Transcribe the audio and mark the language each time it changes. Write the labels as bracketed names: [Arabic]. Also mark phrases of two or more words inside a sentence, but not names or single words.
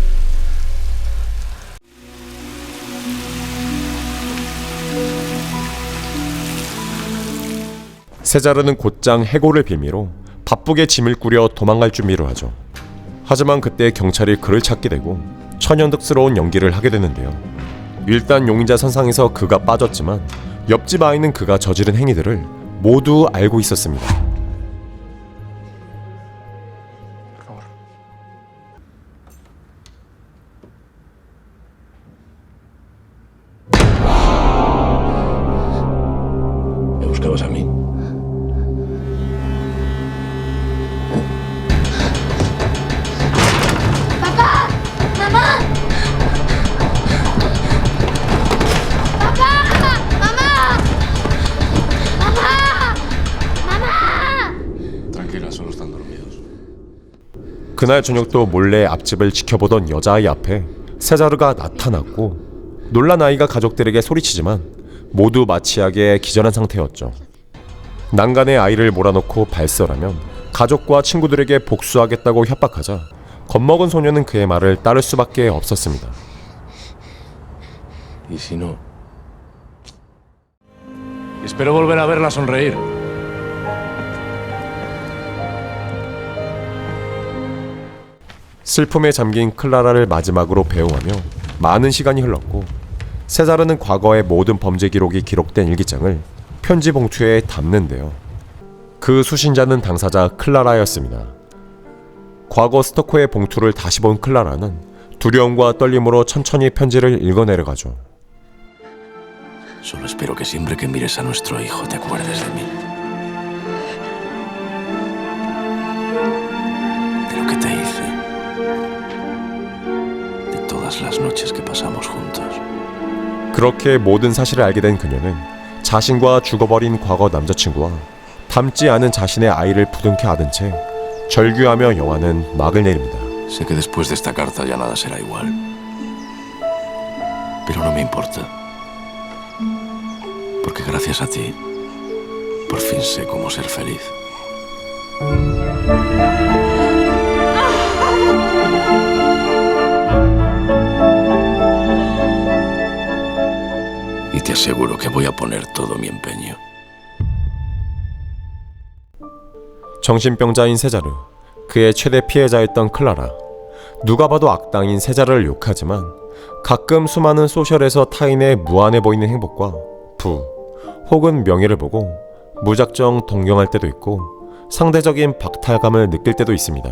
[Korean] 세자르는 곧장 해고를 빌미로 바쁘게 짐을 꾸려 도망갈 준비를 하죠. 하지만 그때 경찰이 그를 찾게 되고 천연덕스러운 연기를 하게 되는데요. 일단 용의자 선상에서 그가 빠졌지만 옆집 아이는 그가 저지른 행위들을 모두 알고 있었습니다. [Spanish] ¿Me buscabas a mí? ¡Papá! ¡Mamá! ¡Papá! ¡Mamá! ¡Mamá! ¡Mamá! Tranquila, solo están dormidos. [Korean] 그날 저녁도 몰래 앞집을 지켜보던 여자아이 앞에 세자르가 나타났고 놀란 아이가 가족들에게 소리치지만 모두 마취약에 기절한 상태였죠. 난간에 아이를 몰아넣고 발설하면 가족과 친구들에게 복수하겠다고 협박하자 겁먹은 소녀는 그의 말을 따를 수밖에 없었습니다. [Spanish] ¿Y si no? Espero volver a verla sonreír. [Korean] 슬픔에 잠긴 클라라를 마지막으로 배웅하며 많은 시간이 흘렀고 세자르는 과거의 모든 범죄 기록이 기록된 일기장을 편지 봉투에 담는데요. 그 수신자는 당사자 클라라였습니다. 과거 스토커의 봉투를 다시 본 클라라는 두려움과 떨림으로 천천히 편지를 읽어내려가죠. [Spanish] Solo espero que siempre que mires a nuestro hijo te acuerdes de mí. De lo que te hice. De todas las noches que pasamos juntos. [Korean] 그렇게 모든 사실을 알게 된 그녀는 자신과 죽어버린 과거 남자친구와 닮지 않은 자신의 아이를 부둥켜 안은 채 절규하며 영화는 막을 내립니다. [Spanish] Sé que después de esta carta ya nada será igual. Pero no me importa. Porque gracias a ti, por fin sé cómo ser feliz. Y te aseguro que voy a poner todo mi empeño. [Korean] 정신병자인 세자르, 그의 최대 피해자였던 클라라. 누가 봐도 악당인 세자르를 욕하지만 가끔 수많은 소셜에서 타인의 무한해 보이는 행복과 부 혹은 명예를 보고 무작정 동경할 때도 있고 상대적인 박탈감을 느낄 때도 있습니다.